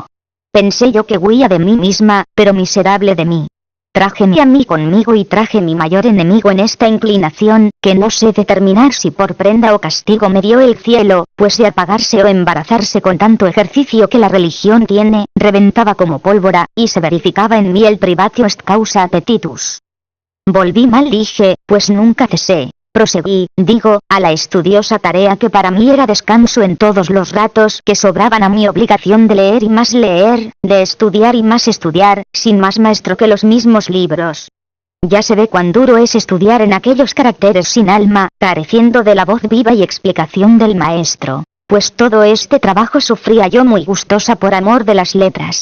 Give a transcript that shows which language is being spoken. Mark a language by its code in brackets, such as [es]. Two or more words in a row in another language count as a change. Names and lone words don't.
[es] Pensé yo que huía de mí misma, pero miserable de mí. Trájeme a mí conmigo y traje mi mayor enemigo en esta inclinación, que no sé determinar si por prenda o castigo me dio el cielo, pues de apagarse o embarazarse con tanto ejercicio que la religión tiene, reventaba como pólvora, y se verificaba en mí el [la] privatio est causa appetitus. [es] Volví mal dije, pues nunca cesé. Proseguí, digo, a la estudiosa tarea que para mí era descanso en todos los ratos que sobraban a mi obligación de leer y más leer, de estudiar y más estudiar, sin más maestro que los mismos libros. Ya se ve cuán duro es estudiar en aquellos caracteres sin alma, careciendo de la voz viva y explicación del maestro, pues todo este trabajo sufría yo muy gustosa por amor de las letras.